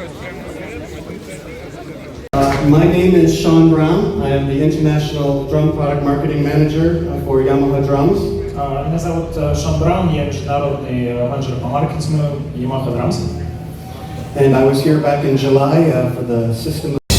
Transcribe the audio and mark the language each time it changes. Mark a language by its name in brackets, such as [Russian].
[English] My name is Sean Brown. I am the International Drum Product Marketing Manager for Yamaha Drums. [Russian] Меня зовут Шон Браун, я международный менеджер по маркетингу Yamaha Drums. [English] And I was here back in July for the system.